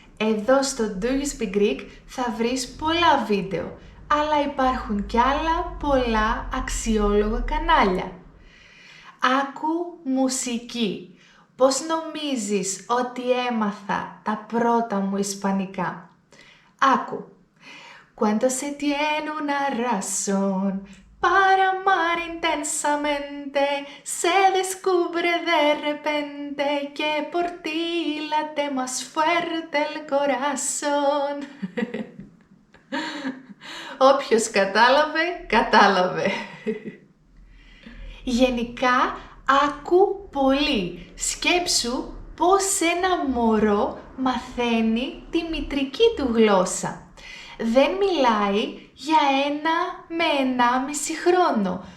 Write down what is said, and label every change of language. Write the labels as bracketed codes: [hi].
[el] Εδώ στο Do You Speak Greek θα βρεις πολλά βίντεο, αλλά υπάρχουν κι άλλα πολλά αξιόλογα κανάλια. Άκου μουσική. Πώς νομίζεις ότι έμαθα τα πρώτα μου ισπανικά? Άκου. [es] Cuando se tiene una razón para amar intensamente, se descubre de repente que por ti late más fuerte el corazón. [el] Όποιος κατάλαβε, κατάλαβε. Γενικά, άκου πολύ. Σκέψου πώς ένα μωρό μαθαίνει τη μητρική του γλώσσα. Δεν μιλάει για 1 με 1,5 χρόνο.